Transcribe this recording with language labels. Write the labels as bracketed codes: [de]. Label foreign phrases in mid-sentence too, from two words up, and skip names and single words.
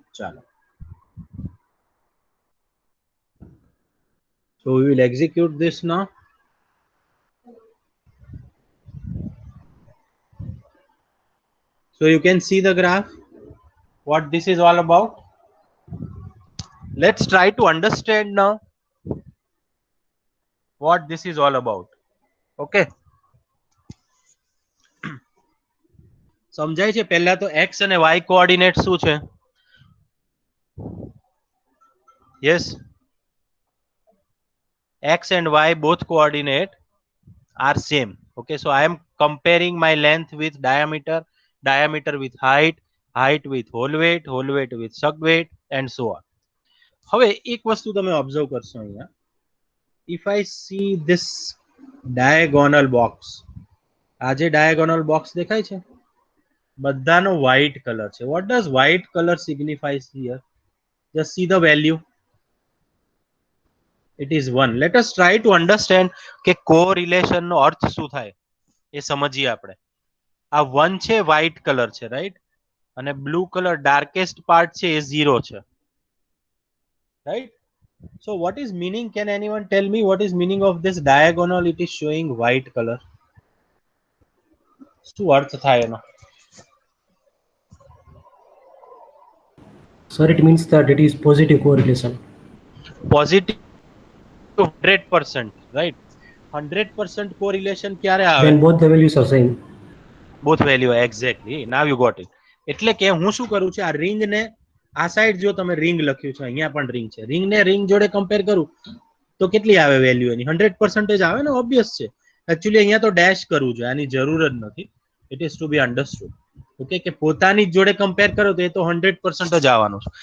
[gu] Chalo. [en] So we will execute this now. So you can see the graph, what this is all about. Let's try to understand now what this is all about. [gu] Okay, સમજાય છે? પહેલા તો x અને y કોઓર્ડિનેટ શું છે? [en] Yes, x and y both coordinate are same. Okay, so I am comparing my length with diameter, diameter with height, height with whole weight with sub weight and so on. [gu] હવે એક વસ્તુ તમે ઓબ્ઝર્વ કરશો અહીંયા, [en] if I see this diagonal box, [gu] આ જે [en] diagonal box [gu] દેખાય છે બધાનો [en] white color [gu] છે. [en] What does white color signifies here? Just see the value. It is 1. Let us try to understand [gu] કે correlation નો અર્થ શું થાય એ સમજીએ આપણે. આ 1 છે, [en] white color છે, right? [gu] અને [en] blue color darkest part [gu] છે એ 0 છે, રાઈટ? [en] So what is meaning? Can anyone tell me what is meaning of this diagonal? It is showing white color. [gu] શું અર્થ થાય એનો? [en] Sir, it means that it is positive correlation. Positive 100%, right? [gu] 100% correlation ક્યારે આવે? [en] When both the values are same. Both value, exactly. Now you got it. [gu] એટલે કે હું શું કરું છું, આ રિંગ ને આ સાઈડ જો તમે રિંગ લખ્યું છે, અહીંયા પણ રિંગ છે, રિંગ ને રિંગ જોડે કમ્પેર કરું તો કેટલી આવે વેલ્યુ એની? 100% આવે ને, ઓબ્વિયસ છે. એકચ્યુઅલી અહીંયા તો ડેશ કરવું જોઈએ, આની જરૂર જ નથી. [en] it is to be understood. [gu] ઓકે, કે પોતાની જોડે કમ્પેર કરો તો એ તો 100% જ આવવાનું છે.